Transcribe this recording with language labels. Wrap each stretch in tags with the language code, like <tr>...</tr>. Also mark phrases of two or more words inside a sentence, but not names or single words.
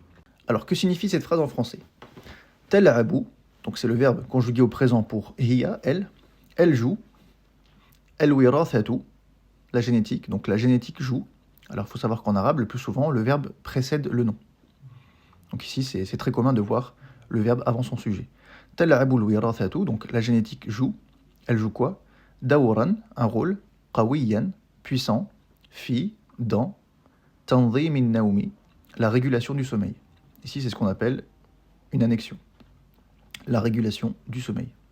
<fr>Alors que signifie cette phrase en français? Tal'abu, donc c'est le verbe conjugué au présent pour hiya, elle joue. El-wirathatu, la génétique, donc la génétique joue. Alors il faut savoir qu'en arabe, le plus souvent, le verbe précède le nom. Donc ici, c'est très commun de voir le verbe avant son sujet.</fr> <ar>تلعب الوراثة,</ar> <fr>donc la génétique joue. Elle joue quoi? Dawran, un rôle. Qawiyan, puissant. Fi, dans.</fr> <ar>تنظيم النوم,</ar> <fr>la régulation du sommeil. Ici, c'est ce qu'on appelle une annexion. La régulation du sommeil.</fr>